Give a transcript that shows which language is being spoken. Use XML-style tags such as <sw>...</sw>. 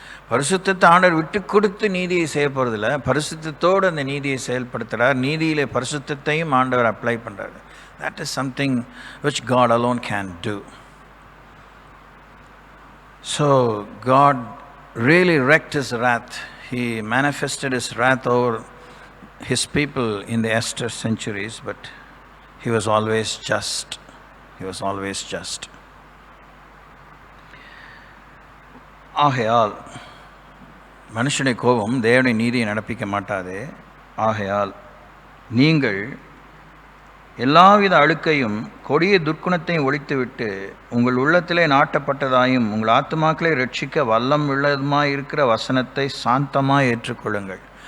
<ta>பரிசுத்தத்தை ஆண்டவர் விட்டு கொடுத்து நீதியை செய்ய போகிறதில்ல, பரிசுத்தத்தோடு அந்த நீதியை செயல்படுத்துகிறார். நீதியிலே பரிசுத்தத்தையும் ஆண்டவர் அப்ளை பண்ணுறாரு.</ta> <en>That is something which God alone can do. So God really wreaked his wrath. He manifested his wrath over his people in the Esther centuries, but he was always just. He was always just.</en> <ta>ஆகையால் மனுஷனுடைய கோபம் தேவனுடைய நீதியை நடப்பிக்க மாட்டாது. ஆகையால் நீங்கள் எல்லாவித அழுக்கையும் கொடிய துர்க்குணத்தையும் ஒழித்துவிட்டு உங்கள் உள்ளத்திலே நாட்டப்பட்டதாயும் உங்கள் ஆத்துமாக்களை ரட்சிக்க வல்லம் உள்ளதுமாய் இருக்கிற வசனத்தை சாந்தமாக ஏற்றுக்கொள்ளுங்கள்.</ta>